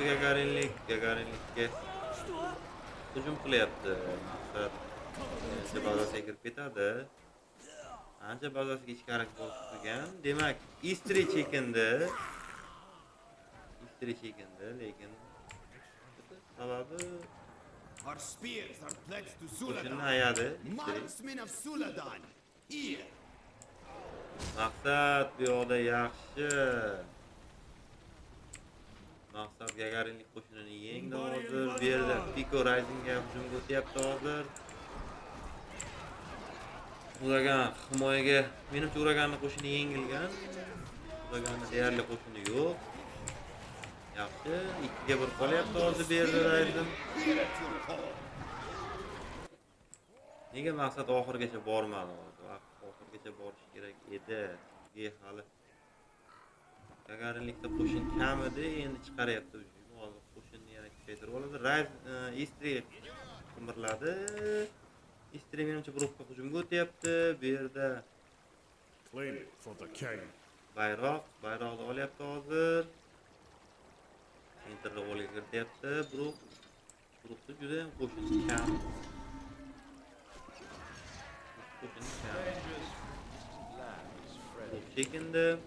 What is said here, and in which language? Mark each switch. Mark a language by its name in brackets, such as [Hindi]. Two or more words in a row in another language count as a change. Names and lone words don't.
[Uzbek] Gagarinlikka hujum qilyapti. Maqsad menimcha bazasiga kirib ketadi. Ancha bazasiga ichkari bostirgan. Demak, Istri chekindi. Lekin sababi [English] Our spears are pledged to [Uzbek] qo'shinni [English] Zuladan. [Uzbek] ayadi Istri. [English] Marksmen of Zuladan, here. [Uzbek] Maqsad bu yoqda yaxshi. Maqsad Gagarinlik qo'shinini yengdi hozir. Bu yerda Piko Risingga hujumga o'tyapti hozir. Uragan himoyaga, menimcha Uraganning qo'shini yengilgan. Uraganning deyarli qo'shini yo'q. Yaxshi, 2 ga 1 qolyapti hozir bu yerda Rising. [English] Here at your call. [Uzbek] Nega Maqsad oxirigacha bormadi hozir? Oxirigacha borish kerak edi. Hali Gagarinlikda qo'shin kam edi, endi chiqaryapti hujum. Hozir qo'shinni yana kuchaytirib oladi. Istri qimirladi. Istri menimcha guruhga hujumga o'tyapti. Bu yerda [English] Claim it for the king. [Uzbek] bayroqni olyapti hozir. Sentrga qo'lga kirityapti. Guruhda juda ham qo'shin kam. Chekindi.